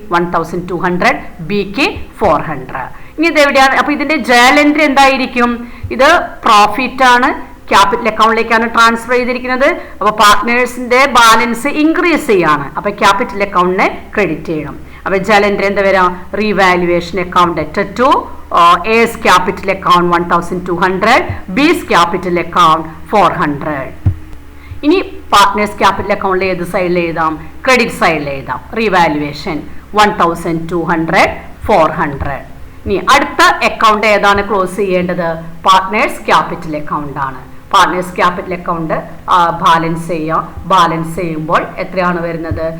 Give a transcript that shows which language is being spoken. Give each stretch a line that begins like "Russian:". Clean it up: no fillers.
Malayalam: 1,200, ബിക്ക് 400. ഇനി ഇത് എവിടെയാണ്? അപ്പോൾ ഇതിന്റെ ജേണൽ എൻട്രി എന്തായിരിക്കും? ഇത് പ്രോഫിറ്റ് ആണ്, ക്യാപിറ്റൽ അക്കൗണ്ടിലേക്കാണ് ട്രാൻസ്ഫർ ചെയ്തിരിക്കുന്നത്. അപ്പോൾ പാർട്ട്നേഴ്സിന്റെ ബാലൻസ് ഇൻക്രീസ് ചെയ്യാണ്. അപ്പോൾ ക്യാപിറ്റൽ അക്കൗണ്ടിനെ ക്രെഡിറ്റ് ചെയ്യണം. അപ്പോൾ ജേണൽ എൻട്രി എന്താ വരാം?
English: Revaluation account to A's capital account 1,200, B's capital account 400.
Malayalam: ഇനി പാർട്ട്നേഴ്സ് ക്യാപിറ്റൽ അക്കൗണ്ടിൽ ഏത് സൈഡിൽ എഴുതാം? ക്രെഡിറ്റ് സൈഡിൽ എഴുതാം. റീവാലുവേഷൻ 1,200, 400. ഇനി അടുത്ത അക്കൗണ്ട് ഏതാണ് ക്ലോസ് ചെയ്യേണ്ടത്? പാർട്ട്നേഴ്സ് ക്യാപിറ്റൽ അക്കൗണ്ട് ആണ്. പാർട്ട്നേഴ്സ് ക്യാപിറ്റൽ അക്കൗണ്ട് ബാലൻസ് ചെയ്യാം. ബാലൻസ് ചെയ്യുമ്പോൾ എത്രയാണ് വരുന്നത്?